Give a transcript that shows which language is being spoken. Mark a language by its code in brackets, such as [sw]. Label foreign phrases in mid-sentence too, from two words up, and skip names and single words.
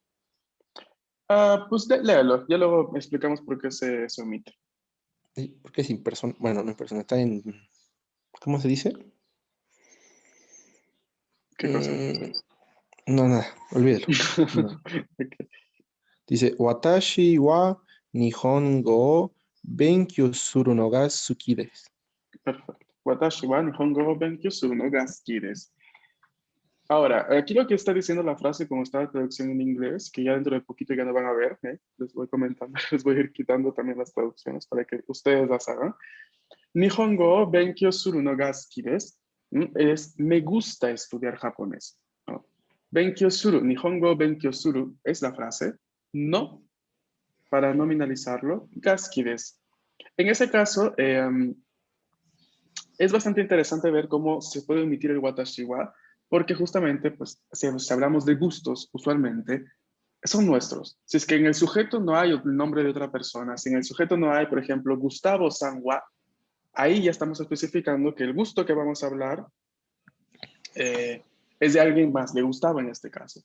[es] Ah, pues léalo. Ya luego explicamos por qué se omite. Sí, porque es impersonal, bueno, no impersonal, está en, ¿cómo se dice? ¿Qué cosa? Mm, no, nada, olvídalo. No. Ok, Dice, [ja] 私は日本語を勉強するのが好きです. [es] perfecto. [ja] 私は日本語を勉強するのが好きです. [es] Ahora, aquí lo que está diciendo la frase, como está la traducción en inglés, que ya dentro de poquito ya no van a ver, les voy comentando, les voy a ir quitando también las traducciones para que ustedes las hagan. [ja] 日本語を勉強するのが好きです, [es] es me gusta estudiar japonés, ¿no? [ja] 勉強する、日本語を勉強する [es] es la frase, no, para nominalizarlo, [ja] が好きです. [es] En ese caso, es bastante interesante ver cómo se puede omitir el [ja] 私は, [es] porque justamente, pues, si hablamos de gustos, usualmente, son nuestros. Si es que en el sujeto no hay el nombre de otra persona, si en el sujeto no hay, por ejemplo, Gustavo San wa, ahí ya estamos especificando que el gusto que vamos a hablar eh, es de alguien más, de Gustavo en este caso.